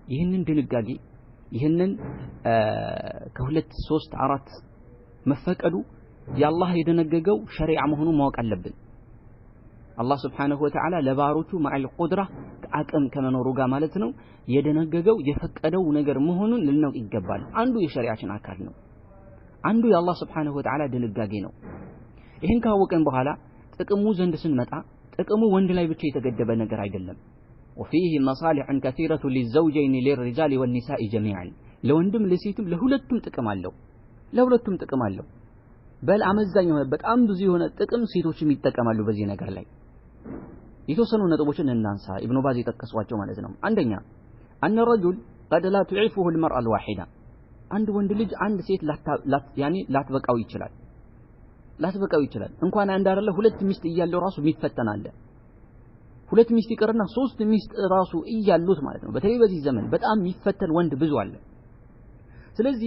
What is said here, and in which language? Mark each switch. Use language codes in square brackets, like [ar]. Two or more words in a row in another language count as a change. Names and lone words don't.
[am] ይህንን ድንጋጌ ይህንን ከሁለት ሶስት አራት መፈቀዱ የአላህ የደነገገው ሸሪዓ መሆኑን ማወቅ አለብን። አላህ [ar] سبحانه وتعالى [am] ለባሮቹ [ar] مع القدرة [am] አቅም ከመኖሩ ጋር ማለት ነው የደነገገው የፈቀደው ነገር መሆኑን ልናውቅ ይገባል። አንዱ የሸሪዓችን አካል ነው። አንዱ የአላህ [ar] سبحانه وتعالى [am] ድንጋጌ ነው። ይህን ካወቀን በኋላ ጥቅሙ ዘንድ ስንመጣ ጥቅሙ ወንድ ላይ ብቻ የተገደበ ነገር አይደለም። [ar] وفيه مصالح كثيرة للزوجين للرجال والنساء جميعا [am] ለወንድም ለሴትም ለሁለቱም ጥቅም አለው። በል አመዛኝ ሆነ በጣም ብዙ የሆነ ጥቅም ሴቶችም ይጠቀማሉ በዚህ ነገር ላይ። የተወሰኑ ነጥቦችን እናንሳ ኢብኑ ባዝ የጠቀሷቸው ማለት ነው። አንደኛ [ar] أن الرجل قد لا تعفه المرأة الواحدة [am] አንድ ወንድ ልጅ አንድ ሴት ላትበቃው ይችላል እንኳን አንድ አይደለ ሁለት ሚስት እያለው ራሱ የሚፈተናል። ሁለት ሚስት ይቀርና ሶስት ሚስት ራሱ እያሉት ማለት ነው። በተለይ በዚህ ዘመን በጣም የሚፈተን ወንድ ብዙ አለ። ስለዚህ